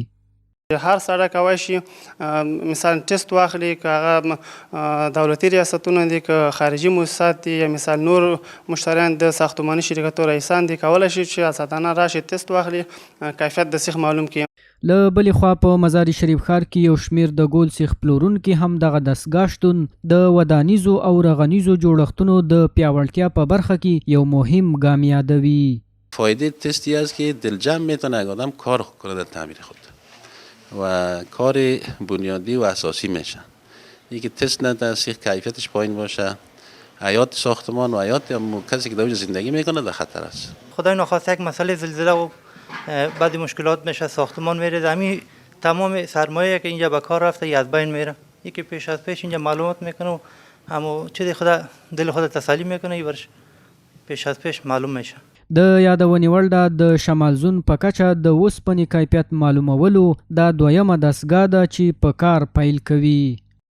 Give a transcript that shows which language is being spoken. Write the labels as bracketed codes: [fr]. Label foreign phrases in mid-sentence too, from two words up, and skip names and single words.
[ps] هر سړی کولی شي مثال ټیسټ واخلي، که هغه دولتي ریاستونه دي که خارجي مؤسسات دي یا مثال نور مشتریان د ساختماني شرکتو رئیسان دي، کولی شي چې اساتانه راشي ټیسټ واخلي کیفیت د سیخ معلوم کړي. له بلې خوا په مزار شریف ښار کې یو شمیر د ګول سیخ پلورونکي هم دغه دستګاه شتون د ودانیزو او رغنیزو جوړښتونو د پیاوړتیا په برخه کې یو مهم ګام یادوي. [fa] فایده تستی است که دلجمع میتونه آدم کار کنه در تعمیر خود و کار بنیادی و اساسی میشه. یکی تست نده سیخ کیفیتش پایین باشه، حیات ساختمان و حیات کسی که در زندگی میکنه در خطر است. خدای نخواسته یک مسئله زلزله و بعد مشکلات میشه، ساختمان میره، همین تمام سرمایه که اینجا به کار رفته از بین میره. یکی پیش از پیش اینجا معلومات میکنه و همو چیزی خدا دل خود تسلی میکنه ورش پیش از پیش معلوم میشه. [ps] د یادونې وړ ده د شمال زون په کچه د اوسپنې کیفیت معلومولو دا دویمه دستګاه ده چې په کار پیل کوي.